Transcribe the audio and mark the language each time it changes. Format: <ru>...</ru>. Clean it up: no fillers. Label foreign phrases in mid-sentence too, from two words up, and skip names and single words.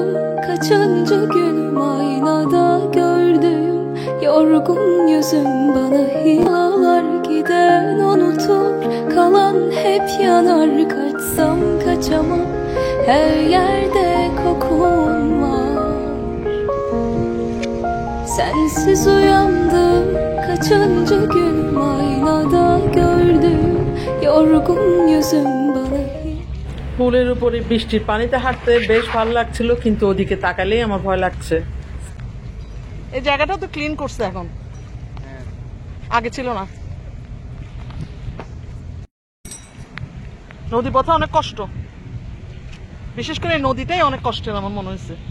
<tr>kaçıncı günüm aynada gördüm yorgun yüzüm bana hilalar giden unutur kalan hep yanar kaçsam kaçamam her yerde kokun var sensiz uyandım kaçıncı günüm aynada gördüm yorgun yüzüm bana</tr> <bn>পুলের উপরে বৃষ্টির পানিতে হাঁটতে বেশ ভালো লাগছিল, কিন্তু ওদিকে তাকালেই আমার ভয় লাগছে। এই জায়গাটা তো ক্লিন করছে এখন, আগে ছিল না। নদী পথে অনেক কষ্ট, বিশেষ করে এই নদীটাই অনেক কষ্টের আমার মনে হয়েছে।</bn>